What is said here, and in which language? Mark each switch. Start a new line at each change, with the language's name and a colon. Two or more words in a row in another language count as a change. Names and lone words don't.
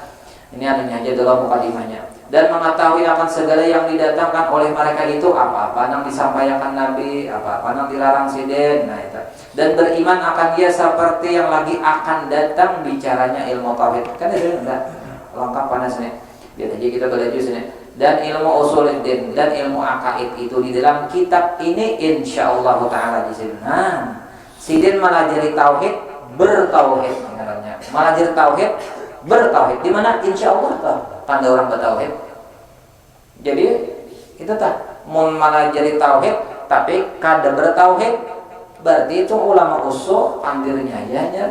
Banjar: Ini anunya aja dalam mukadimahnya. Dan mengetahui akan segala yang didatangkan oleh mereka itu, apa-apa yang disampaikan Nabi, apa-apa yang dilarang sidin. Nah, itu. Dan beriman akan dia seperti yang lagi akan datang bicaranya ilmu tauhid. Kan itu enggak lengkap panas nih. Biar aja kita belajar sini. Dan ilmu usuluddin dan ilmu akaid itu di dalam kitab ini
Arabic: إن شاء الله تعالى
Banjar: di sini. Nah, sidin melajari tauhid, bertauhid namanya. Melajari tauhid, bertauhid. Di mana insyaallah tanda orang bertauhid. Jadi itu mau melajari tauhid tapi kada bertauhid, berarti itu ulama usul andirnya aja.